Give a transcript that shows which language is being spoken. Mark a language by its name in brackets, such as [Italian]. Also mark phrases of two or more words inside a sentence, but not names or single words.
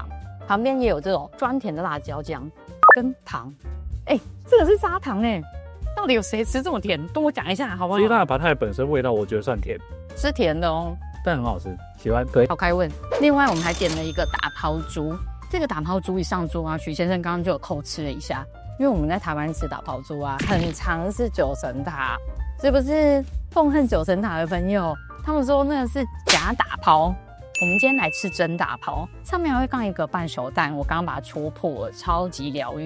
[Chinese] 旁邊也有這種酸甜的辣椒醬跟糖。這個是砂糖哎，到底有誰吃這麼甜？跟我講一下好不好？其實它的Pad Thai本身味道我覺得算甜，是甜的哦，但很好吃，喜歡可以。好開胃。另外我們還點了一個打拋豬，這個打拋豬一上桌啊，許先生剛剛就有偷吃了一下，因為我們在台灣吃打拋豬啊，很常是九層塔，是不是？痛恨九層塔的朋友，他們說那個是假打拋。我們今天來吃真打拋，上面還會放一個半熟蛋，我剛剛把它戳破了，超級療癒。